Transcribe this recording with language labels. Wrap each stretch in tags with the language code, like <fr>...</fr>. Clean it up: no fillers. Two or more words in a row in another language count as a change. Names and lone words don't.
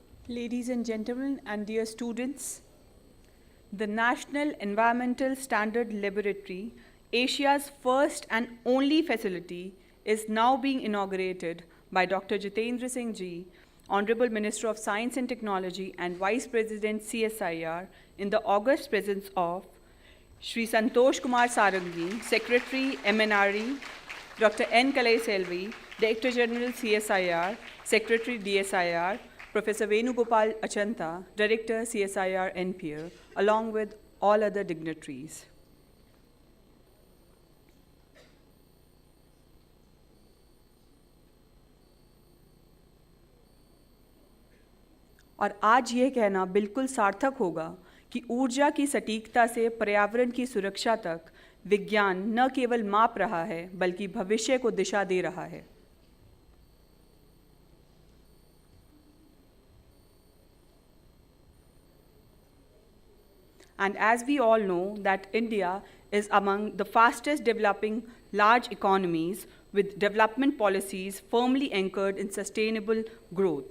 <en>Ladies and gentlemen, and dear students, the National Environmental Standard Laboratory, Asia's first and only facility, is now being inaugurated by Dr. Jitendra Singh Ji, Honorable Minister of Science and Technology and Vice President CSIR, in the august presence of Shri Santosh Kumar Sarangi, Secretary MNRE, Dr. N. Kalai Selvi, Director General CSIR, Secretary DSIR, Professor Venugopal Achanta, Director CSIR-NPL, along with all other dignitaries.</en> <hi>और आज ये कहना बिल्कुल सार्थक होगा कि ऊर्जा की सटीकता से पर्यावरण की सुरक्षा तक विज्ञान न केवल माप रहा है बल्कि भविष्य को दिशा दे रहा है.</hi> <en>And as we all know that India is among the fastest developing large economies with development policies firmly anchored in sustainable growth.</en>